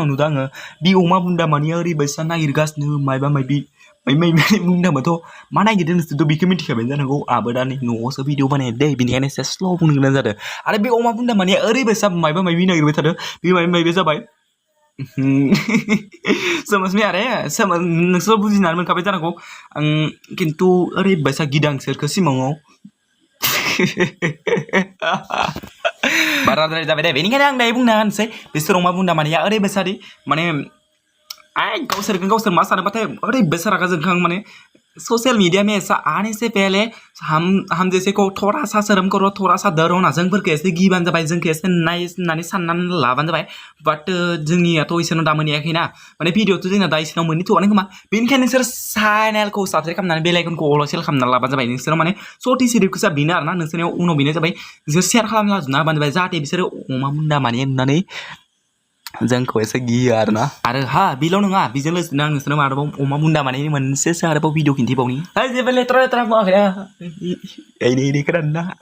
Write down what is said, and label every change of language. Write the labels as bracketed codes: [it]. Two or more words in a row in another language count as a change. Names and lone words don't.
[brx] नुदों आङो बि अमा बुन्दा मानिया ओरैबायसा नागिरगासिनो मायबा मायबि बुंनो थाङोबाथ' मा नागिरदों नोंसोरथ' बेखौ मिथिखाबाय जानांगौ आबो दा नै न'आवसो भिडिअ बानायदों दै बेनिखायनो एसे स्ल' बुंनो गोनां जादों आरो बे अमा बुन्दा मानिया ओरैबायसा मायबा मायबि नागिरबाय थादों बे मायबा मायबि जाबाय समझ आरो नोंसोर बुजिनानै मोनखाबाय जानांगौ आं खिन्थु ओरैबायसा गिदां सोरखौ सिमाङाव बाराद्राय जाबाय दे बेनिखायनो आं दायो बुंनो होनसै बिसोर अमा बुन्दा मानिया ओरैबायसादि माने गावसोर मा सानोबाथाय ओरैबायसा रागा जोंखां माने [hi] सोशल मीडिया में ऐसा आने से पहले हम जैसे को थोड़ा सा शर्म करो थोड़ा सा डर होना [brx] जोंफोरखौ एसे गिबानो जाबाय जोंखौ एसे नायनानै साननानै लाबानो जाबाय बाट जोंनियाथ' इसोरनाव दा मोनहैयाखैना माने भिडिअ'थ' जोंना दा इसोरनाव मोनहैथ'वानो खोमा बेनिखायनो नोंसोर चेनेलखौ साबस्क्राइब खालामनानै बेल आइकनखौ अल सेल खालामना लाबानो जाबाय नोंसोराव माने सथि सिरिपखौसो बेनो आरोना नोंसोरनियाव उनाव बेनो जाबाय नोंसोर शेयार खालामना लाजोबना होबानो जाबाय जाहाथे बिसोरो अमा बुन्दा माने नुनानै जोंखौ एसे गियो आरोना आरो हा बेल' नङा बेजों लोगोसेनो आं नोंसोरनो आरोबाव अमा बुन्दा माने मोनसेसो आरोबाव भिडिअ खिन्थिबावनि जेबो लेथ्रा बुङाखैना नै खोनादोंना